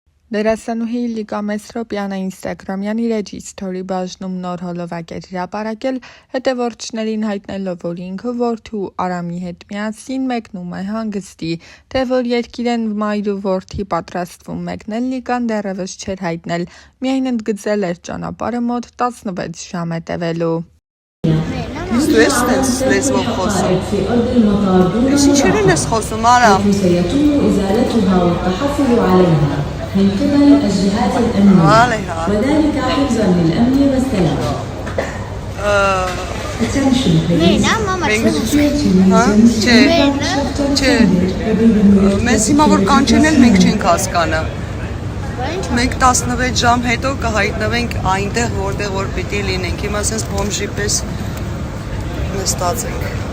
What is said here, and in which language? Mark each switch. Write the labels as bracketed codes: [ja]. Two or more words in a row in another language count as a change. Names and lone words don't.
[hy] Դերասանուհի Լիկա Մեսրոպյանը Instagram-յան իր էջի սթորի բաժնում նոր հոլովակ էր հրապարակել, հետևորդներին հայտնելով, որ ինքը որդու Արամի հետ միասին մեկնում է հանգստի, թե որ երկիր են մայր ու որդի պատրաստվում մեկնել, Լիկան դեռևս չէր հայտնել, միայն ընդգծել էր ճանապարհը մոտ 16 ժամ է տևելու։ Դու ես լեզվով խոսում։ Ես ինչերին ես խոսում, Արամ։ [ar] من قبل الجهات الأمنية وذلك حفظا للأمن والسلام. [hy] Մեզ հիմա որ կանչեն էլ մենք չենք հասկանը։ Մենք 16 ժամ հետո կհայտնվենք այնտեղ, որտեղ որ պիտի լինենք։ Հիմա ասես բոմժի պես նստած ենք։